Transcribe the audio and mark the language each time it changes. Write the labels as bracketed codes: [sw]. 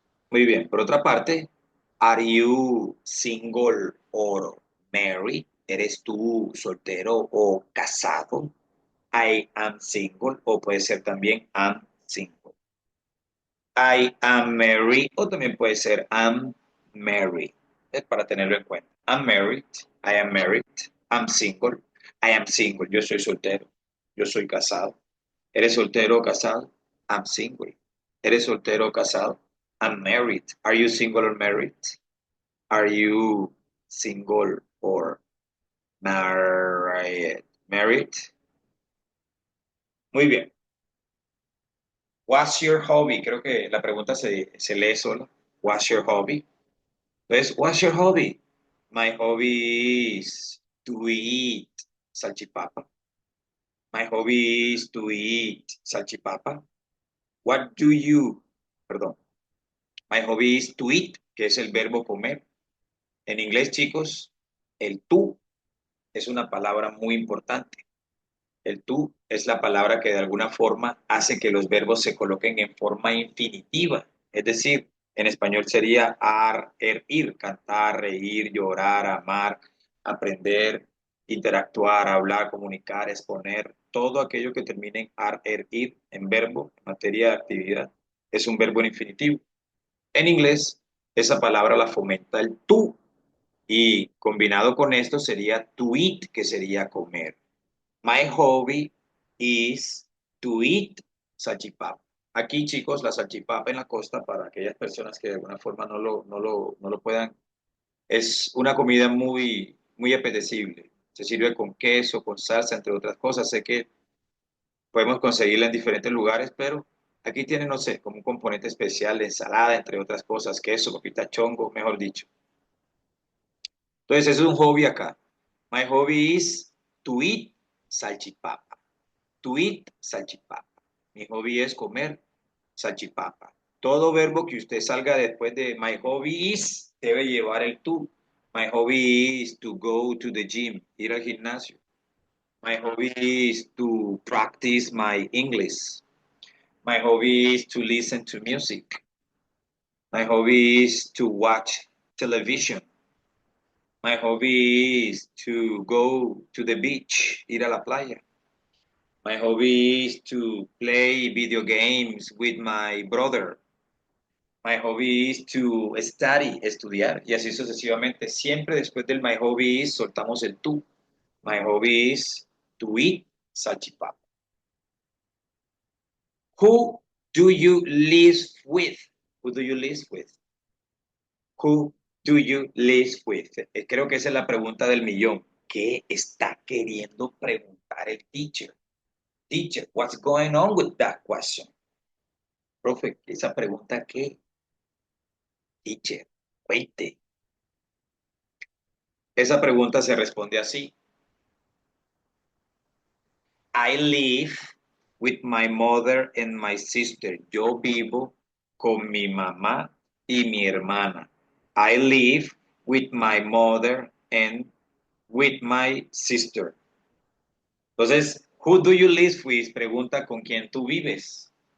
[es] Muy bien. Por otra parte, [en] are you single or married? [es] ¿Eres tú soltero o casado? [en] I am single, [es] o puede ser también [en] I'm single. I am married, [es] o también puede ser [en] I'm married. [es] Es para tenerlo en cuenta. [en] I'm married, I am married, I'm single, I am single. [es] Yo soy soltero, yo soy casado. ¿Eres soltero o casado? [en] I'm single. [es] ¿Eres soltero o casado? [en] I'm married. Are you single or married? Are you single or married? Married. [es] Muy bien. [en] What's your hobby? [es] Creo que la pregunta se lee sola. [en] What's your hobby? Entonces, what's your hobby? My hobby is to eat salchipapa. My hobby is to eat salchipapa. What do you, perdón, my hobby is to eat, [es] que es el verbo comer. En inglés, chicos, el tú es una palabra muy importante. El tú es la palabra que de alguna forma hace que los verbos se coloquen en forma infinitiva. Es decir, en español sería ar, er, ir, cantar, reír, llorar, amar, aprender, interactuar, hablar, comunicar, exponer. Todo aquello que termine en ar, er, ir, en verbo, en materia de actividad, es un verbo en infinitivo. En inglés, esa palabra la fomenta el tú y combinado con esto sería [en] to eat, [es] que sería comer. [en] My hobby is to eat salchipapa. [es] Aquí, chicos, la salchipapa en la costa, para aquellas personas que de alguna forma no lo puedan, es una comida muy, muy apetecible. Se sirve con queso, con salsa, entre otras cosas. Sé que podemos conseguirla en diferentes lugares, pero aquí tiene, no sé, como un componente especial de ensalada, entre otras cosas, queso, papita chongo, mejor dicho. Entonces, eso es un hobby acá. [en] My hobby is to eat salchipapa. To eat salchipapa. [es] Mi hobby es comer salchipapa. Todo verbo que usted salga después de [en] my hobby is [es] debe llevar el to. [en] My hobby is to go to the gym, [es] ir al gimnasio. [en] My hobby is to practice my English. My hobby is to listen to music. My hobby is to watch television. My hobby is to go to the beach, [es] ir a la playa. [en] My hobby is to play video games with my brother. My hobby is to study, [es] estudiar, y así sucesivamente. Siempre después del [en] my hobby is [es] soltamos el to. [en] My hobby is to eat salchipapa. Who do you live with? Who do you live with? Who do you live with? [es] Creo que esa es la pregunta del millón. ¿Qué está queriendo preguntar el teacher? [en] Teacher, what's going on with that question? [es] Profe, esa pregunta, ¿qué? Teacher, cuente. Esa pregunta se responde así. [en] I live with my mother and my sister. [es] Yo vivo con mi mamá y mi hermana. [en] I live with my mother and with my sister. Entonces, who do you live with? [es] Pregunta con quién tú vives.